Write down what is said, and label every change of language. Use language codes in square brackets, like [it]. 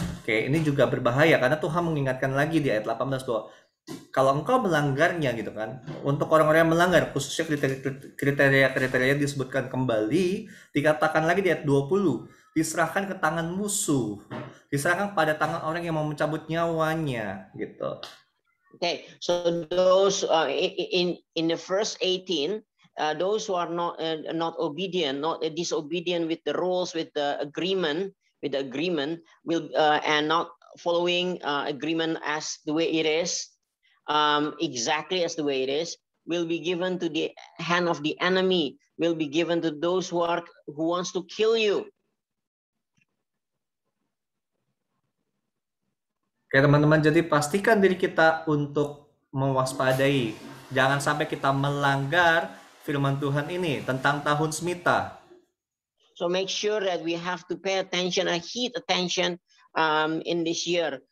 [id] Oke, ini juga berbahaya karena Tuhan mengingatkan lagi di ayat 18 bahwa kalau engkau melanggarnya gitu kan, untuk orang-orang yang melanggar, khususnya kriteria-kriteria disebutkan kembali, dikatakan lagi di ayat 20, diserahkan ke tangan musuh, diserahkan pada tangan orang yang mau mencabut nyawanya gitu. [en] Okay, so those in the verse 18, those who are not obedient, not disobedient with the rules, with the agreement, will and not following agreement as the way it is, exactly as the way it is, will be given to the hand of the enemy, will be given to those who wants to kill you. [id] Oke teman-teman, jadi pastikan diri kita untuk mewaspadai. Jangan sampai kita melanggar firman Tuhan ini tentang tahun Smita. [en] So make sure that we have to pay attention and heed attention in this year.